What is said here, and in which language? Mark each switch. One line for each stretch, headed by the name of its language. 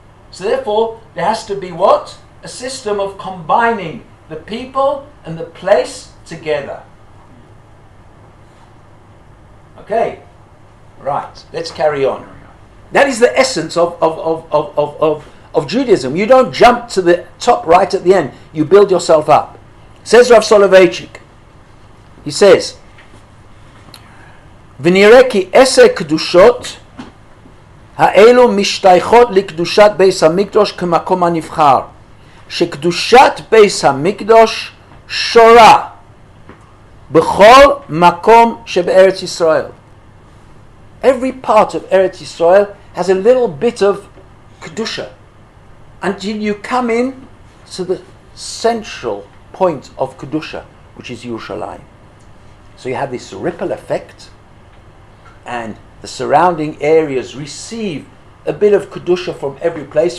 English: So therefore, there has to be what? A system of combining the people and the place together. Okay, right, let's carry on. That is the essence of Judaism. You don't jump to the top right at the end. You build yourself up. Says Rav Soloveitchik. He says,
Hebrew: ונראה כי 10 קדושות האלו משתייכות לקדושת בית המקדש כמקום הנבחר, שקדושת בית המקדש שורה בכל מקום שבארץ ישראל.
English: Every part of Eretz Yisrael has a little bit of kedusha until you come in to the central point of kedusha, which is Yerushalayim. So you have this ripple effect, and the surrounding areas receive a bit of kedusha from every place.